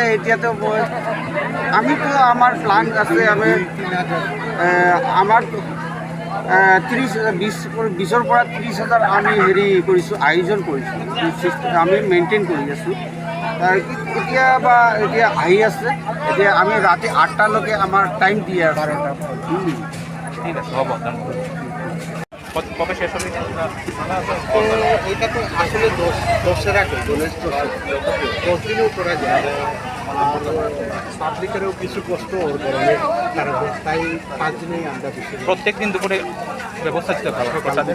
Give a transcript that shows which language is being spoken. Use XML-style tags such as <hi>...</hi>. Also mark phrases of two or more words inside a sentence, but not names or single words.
<as>এতিয়াতো আমিতো আমাৰ প্লান আছে, আমি আমাৰ 20,000 পৰা 30,000 আমি কৰিছোঁ, আয়োজন কৰিছোঁ, আমি মেইনটেইন কৰি আছোঁ। এতিয়া আহি আছে। এতিয়া আমি ৰাতি 8টালৈকে আমাৰ টাইম দিয়ে আছে।</as> <bn>ঠিক আছে, হ'ব কবে শেষ হবে? এইটা তো আসলে দশেরা গণেশ 10 দিনও করা যায়। পাবলিকেরও কিছু কষ্ট ওর গরমের কারণে, তাই 5 দিনেই আমরা বেশি। প্রত্যেক দিন দুপুরে ব্যবস্থা ছিল প্রসাদের।</bn>